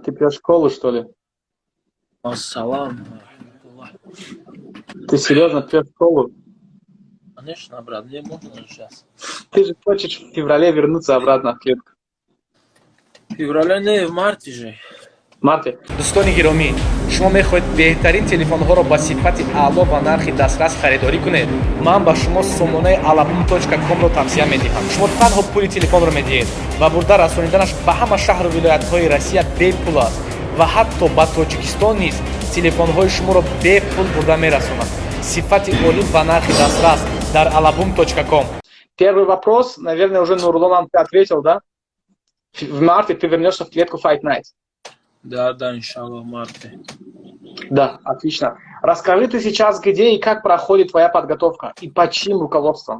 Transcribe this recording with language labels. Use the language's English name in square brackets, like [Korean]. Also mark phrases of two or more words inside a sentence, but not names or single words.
[Russian] Ты пьешь колу, что ли? Ассалам. Ты серьезно пьешь колу? Конечно, брат, мне можно сейчас. Ты же хочешь в феврале вернуться обратно в клетку. В феврале, не, в марте же. Марте, [Tajik] дӯстони гиромӣ, шумо мехоҳед беҳтарин телефонҳоро ба сифати аъло ва нархи дастрас харидорӣ кунед. Ман ба шумо сомонаи alabum.com-ро тавсия медиҳам. Шумо танҳо пули телефонро медиҳед ва бурда расониданаш ба ҳама шаҳру вилоятҳои Россия бепул аст ва ҳатто ба Тоҷикистон низ телефонҳои шуморо бепул бурда мерасонад. Сифати олӣ ва нархи дастрас дар alabum.com. [Russian] первый вопрос, наверное, уже Нурло нам ответил, да? В марте ты вернешься в клетку Fight Night. Да, иншаллах, в марте. Да, отлично. Расскажи ты сейчас, где и как проходит твоя подготовка и под чьим руководством?